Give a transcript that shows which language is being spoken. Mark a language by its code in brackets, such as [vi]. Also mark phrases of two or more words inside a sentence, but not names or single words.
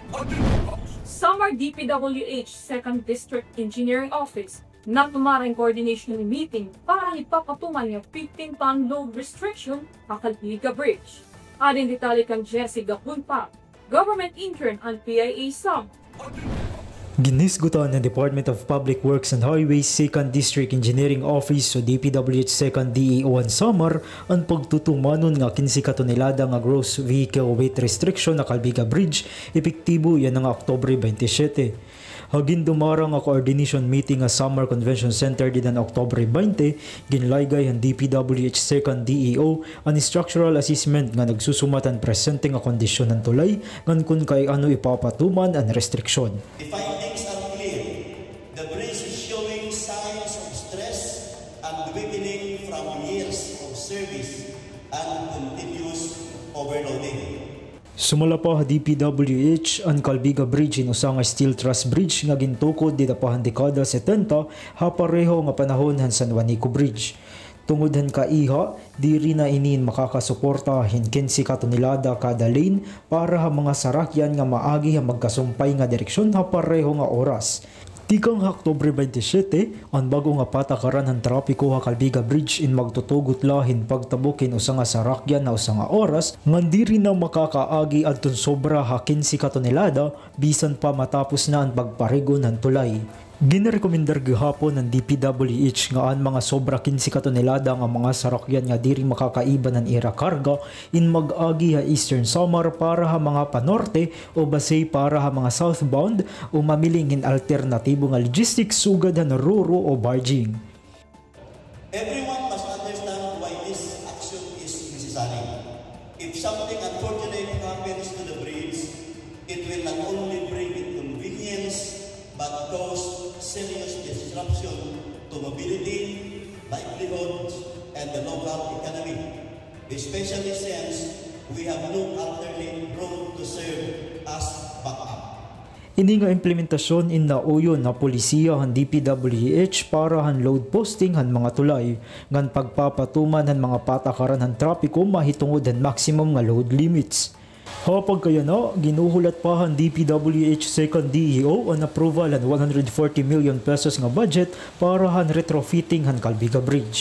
[war] Samar DPWH 2nd District Engineering Office nagtumarang [en] coordination meeting [war] para ipapatuman yung 15-ton [en] load restriction [war] Kakalpiga Bridge. Adin detalye kang Jessica Punpa, [en] Government Intern [war] ang PIA SAM. Ginisgutan ng Department of Public Works and Highways 2nd District Engineering Office o DPWH 2nd DEO ang Samar ang pagtutumanon nga 15 katonelada nga [en] gross vehicle weight restriction [war] na Kalbiga Bridge epektibo yan nga Oktubre 27. Hagin dumarang nga [en] coordination meeting [war] nga Summer Convention Center din ang Oktubre 20, ginlaygay ang DPWH 2nd DEO ang [en] structural assessment [war] nga nagsusumat ang presente nga kondisyon ng tulay ngan kun kay ano ipapatuman ang restriksyon. [en] The findings are clear. The bridge is showing signs of stress and weakening from years of service and continuous overloading. [war] Sumala pa DPWH ang Kalbiga Bridge inusa nga steel truss bridge nga gintukod dita pa dekada 70 hapareho nga panahon han San Juanico Bridge. Tungod han kaiha, diri na inin makakasuporta hin 15 katonelada kada lane para ha mga sarakyan nga maagi ha magkasumpay nga direksyon hapareho nga oras. Tikang Oktubre 27, ang bago nga patakaran ng trapiko ha Kalbiga Bridge in magtutugot lahin pagtabukin usa nga sarakyan na usa nga oras ngan diri na makakaagi adton sobra ha 15 katonelada bisan pa matapos na ang pagparigon ng tulay. Ginarekomendar gihapon ng DPWH nga ang mga sobra 15 katonelada nga mga sarakyan nga diri makakaiba ng ira karga in mag-agi ha Eastern Samar para ha mga panorte o basay para ha mga southbound o mamiling in alternatibo nga logistics sugad ha ruro o barging. [en] Everyone must understand why this action is necessary. If something unfortunate happens to the bridge, it will not only bring inconvenience but cause serious disruption to mobility, livelihoods, and the local economy, especially since we have no alternate road to serve as backup. [war] Ini nga implementasyon in nauyon na polisiya han DPWH para han [en] load posting [war] han mga tulay ngan pagpapatuman han mga patakaran han trapiko mahitungod han maximum nga [en] load limits. [war] Hapag kaya na, ginuhulat pa ang DPWH 2nd DEO ang approval ang 140 [en] million pesos [war] nga budget para han retrofitting han Kalbiga Bridge.